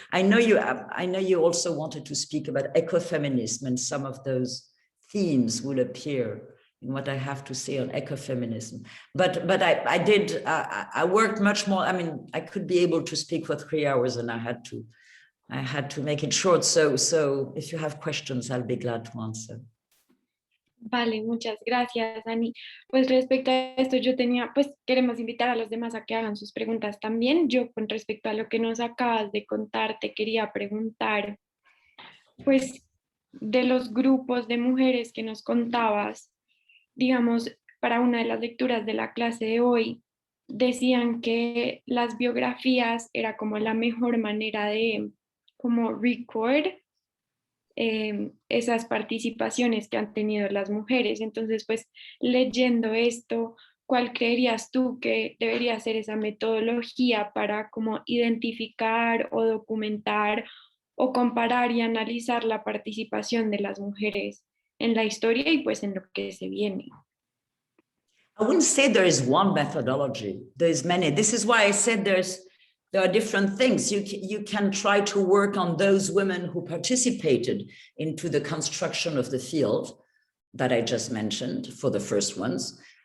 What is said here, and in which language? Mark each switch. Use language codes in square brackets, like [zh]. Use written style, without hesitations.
[en] I know you also wanted to speak about ecofeminism, and some of those themes will appear in what I have to say on ecofeminism. But I worked much more. I mean, I could be able to speak for 3 hours, and I had to make it short. So if you have questions, I'll be glad to answer. [es] Vale, muchas gracias, Annie. Pues respecto a esto, pues queremos invitar a los demás a que hagan sus preguntas también. Yo, con respecto a lo que nos acabas de contar, te quería preguntar, pues, de los grupos de mujeres que nos contabas, digamos, para una de las lecturas de la clase de hoy, decían que las biografías era como la mejor manera de como record esas participaciones que han tenido las mujeres. Entonces, pues, leyendo esto, ¿cuál creerías tú que debería ser esa metodología para como identificar o documentar o comparar y analizar la participación de las mujeres en la historia y pues en lo que se viene? [en] I wouldn't say there is one methodology. There's many. This is why I said there are different things. You can try to work on those women who participated into the construction of the field that I just mentioned for the first ones.